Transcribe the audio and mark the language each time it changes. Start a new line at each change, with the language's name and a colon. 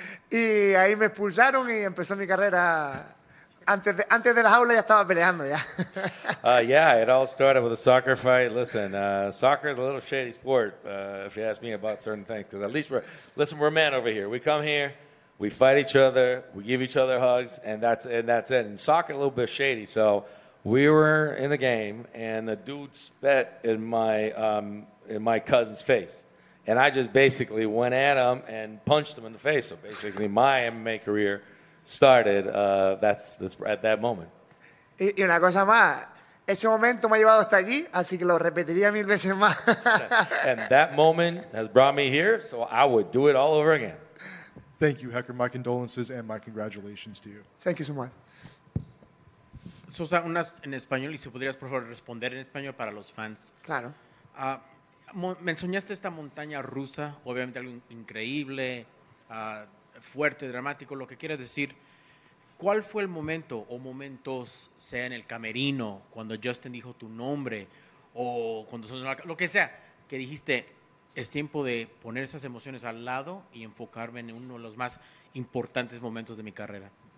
Spanish: Y ahí me expulsaron y empezó mi carrera. Antes de la jaula ya estaba peleando ya.
English: Yeah, it all started with a soccer fight. Listen, soccer is a little shady sport, if you ask me about certain things. Because at least we're men over here. We come here, we fight each other, we give each other hugs, and that's it. And soccer a little bit shady. So we were in a game, and the dude spat in my cousin's face. And I just basically went at him and punched him in the face. So basically my MMA career started that's at that moment.
Spanish: Y una cosa más, ese momento me ha llevado hasta aquí, así que lo repetiría 1000 veces más.
English: And that moment has brought me here, so I would do it all over again. Thank you, Hector. My condolences and my congratulations to you. Thank you so much.
Spanish: Sosa, unas en español y si podrías por favor responder en español para los fans. Claro. Mencionaste esta montaña rusa, obviamente algo increíble, fuerte, dramático, lo que quieras decir. ¿Cuál fue el momento o momentos, sea en el camerino, cuando Justin dijo tu nombre o cuando sonó lo que sea, que dijiste, es tiempo de poner esas emociones al lado y enfocarme en uno de los más importantes momentos de mi carrera?